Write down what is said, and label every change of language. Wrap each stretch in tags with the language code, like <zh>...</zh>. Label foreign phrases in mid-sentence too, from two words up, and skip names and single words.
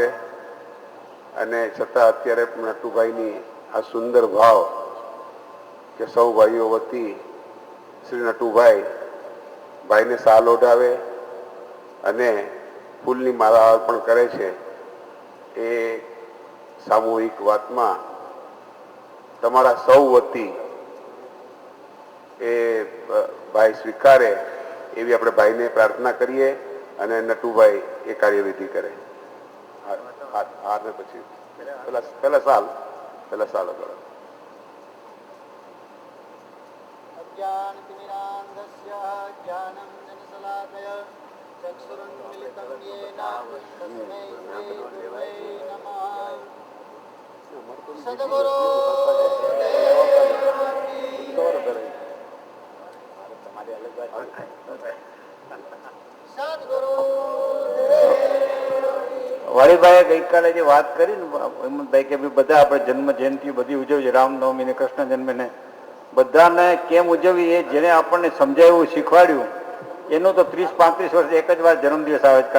<gu>અને છતાં અત્યારે નટુભાઈની આ સુંદર ભાવ કે સૌ ભાઈઓ વતી શ્રી નટુભાઈ ભાઈને સાલ ઓઢાવે અને ફૂલની માળા અર્પણ કરે છે એ સામૂહિક વાતમાં તમારા સૌ વતી એ ભાઈ સ્વીકારે એવી આપણે ભાઈને પ્રાર્થના કરીએ અને નટુભાઈ એ કાર્યવિધિ કરે. હાર ને પછી પહેલા સાલ કરો.</gu> <sa>अज्ञानतिमिरान्धस्य ज्ञानं जनशलाकय चक्षुरुन्मिलितं येन तस्मै श्री गुरुवे नमः। सद्गुरु सद्गुरु</sa> <gu>વાળીભાઈએ ગઈકાલે જે વાત કરી ને હેમંતભાઈ કે બધા આપણે જન્મ જયંતિ બધી ઉજવીએ, રામનવમી ને કૃષ્ણ જન્મ ને બધાને કેમ ઉજવવી એ જેને આપણને સમજાવ્યું શીખવાડ્યું એનું તો 30-35 વર્ષ એક જ વાર જન્મદિવસ આવે છે.</gu>